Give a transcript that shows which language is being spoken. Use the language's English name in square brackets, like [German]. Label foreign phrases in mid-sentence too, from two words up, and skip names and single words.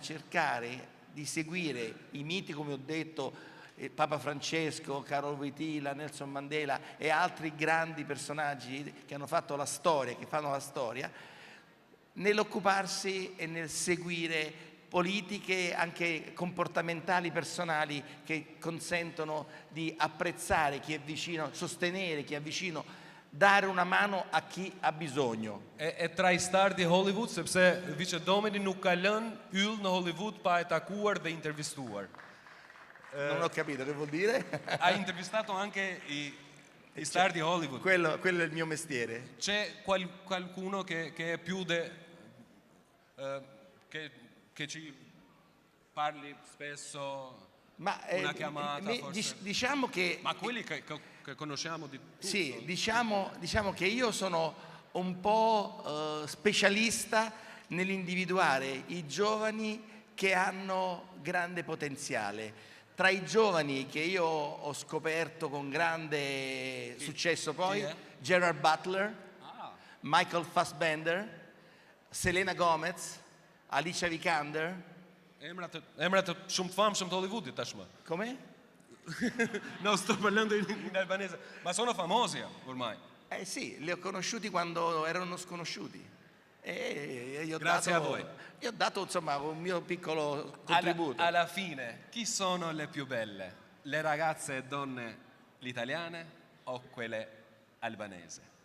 [Italian] cercare di seguire i miti, come ho detto, Papa Francesco, Karol Wojtyla, Nelson Mandela e altri grandi personaggi che hanno fatto la storia, che fanno la storia, nell'occuparsi e nel seguire politiche anche comportamentali, personali, che consentono di apprezzare chi è vicino, sostenere chi è vicino, dare una mano a chi ha bisogno. E trajstar di Hollywood, [Albanian] sepse vicedomini nuk ka lënë yll në Hollywood pa e takuar dhe intervistuar. [Italian] Non ho capito che vuol dire. Ha intervistato anche Star di Hollywood. Quello è il mio mestiere. C'è qualcuno che è più che ci parli spesso, una chiamata forse? Diciamo che... Ma quelli che conosciamo di tutto. Sì, diciamo che io sono un po' specialista nell'individuare i giovani che hanno grande potenziale. Tra i giovani che io ho scoperto con grande successo poi, Gerard Butler, Michael Fassbender, Selena Gomez, Alicia Vikander. [Albanian] Emrat shumë të famshëm të Hollywoodit tashmë. [Italian] Come? No, sto parlando in albanese. Ma sono famosi ormai. Sì, li ho conosciuti quando erano sconosciuti. E io Grazie a voi. Io ho dato insomma un mio piccolo contributo. Alla fine, chi sono le più belle? Le ragazze e donne italiane o quelle albanesi?